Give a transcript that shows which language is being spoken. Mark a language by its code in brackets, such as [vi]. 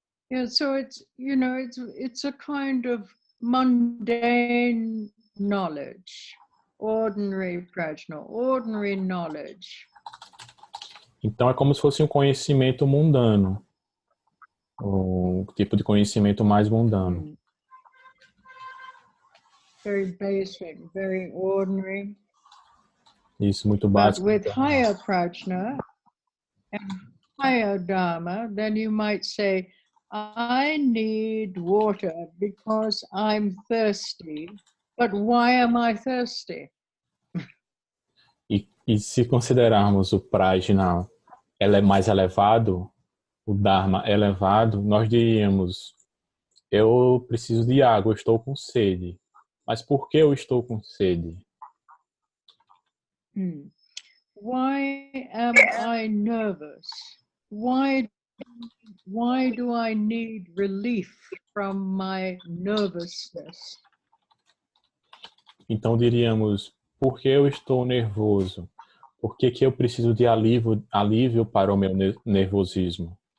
[en] Yeah, so it's a kind of mundane knowledge, ordinary prajna, ordinary knowledge. [pt] Então é como se fosse um conhecimento mundano, o tipo de conhecimento mais mundano. [en] Very basic, very ordinary. [pt] Isso, muito básico. [en] But with higher prajna and higher dharma, then you might say, I need water because I'm thirsty. But why am I thirsty? [pt] E se considerarmos o prajna mais elevado, o dharma elevado, nós diríamos, eu preciso de água, eu estou com sede. Mas por que eu estou com sede? [en] Why am I nervous? Why do I need relief from my nervousness? [pt] Então diríamos, por que eu estou nervoso? Por que eu preciso de alívio para o meu nervosismo?